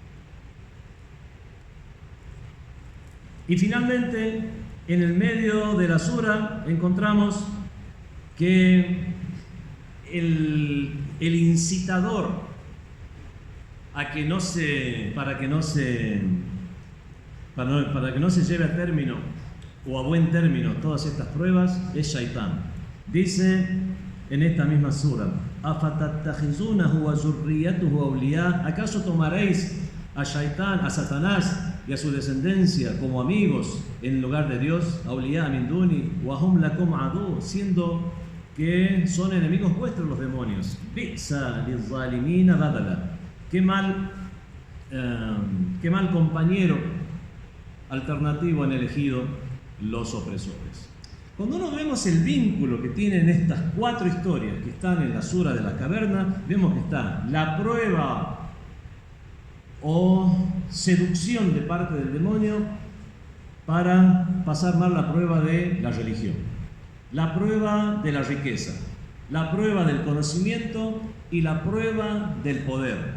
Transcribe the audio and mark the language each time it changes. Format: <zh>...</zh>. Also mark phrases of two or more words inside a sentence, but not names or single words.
<es>Y finalmente, en el medio de la sura encontramos que el incitador para que no se lleve a término o a buen término todas estas pruebas es Shaitán. Dice en esta misma sura:</es> <ar>¿أفتتخذونه وذريته أولياء?</ar> <es>¿Acaso tomaréis a Shaitán, a Satanás y a su descendencia como amigos en lugar de Dios?</es> <ar>أولياء من دوني وهم لكم عدو,</ar> <es>siendo que son enemigos vuestros los demonios.</es> <ar>بئس للظالمين بدلا.</ar> <es>Qué mal compañero alternativo han elegido los opresores. Cuando uno vemos el vínculo que tienen estas cuatro historias que están en la sura de la caverna, vemos que está la prueba o seducción de parte del demonio para pasar mal la prueba de la religión, la prueba de la riqueza, la prueba del conocimiento y la prueba del poder.</es>